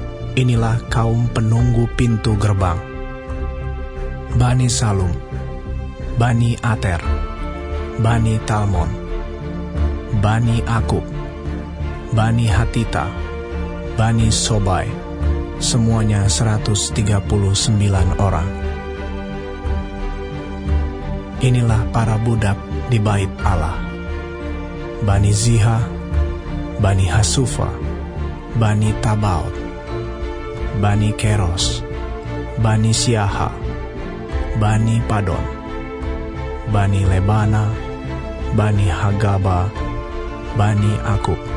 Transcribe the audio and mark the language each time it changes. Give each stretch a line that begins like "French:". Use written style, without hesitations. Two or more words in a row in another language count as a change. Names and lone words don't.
Indonesian: Inilah kaum penunggu pintu gerbang: Bani Salum, Bani Ater, Bani Talmon, Bani Akub, Bani Hatita, Bani Sobai, semuanya 139 orang. Inilah para budak di bait Allah: Bani Ziha, Bani Hasufa, Bani Tabaot, Bani Keros, Bani Siaha, Bani Padon, Bani Lebana, Bani Hagaba, Bani Akub,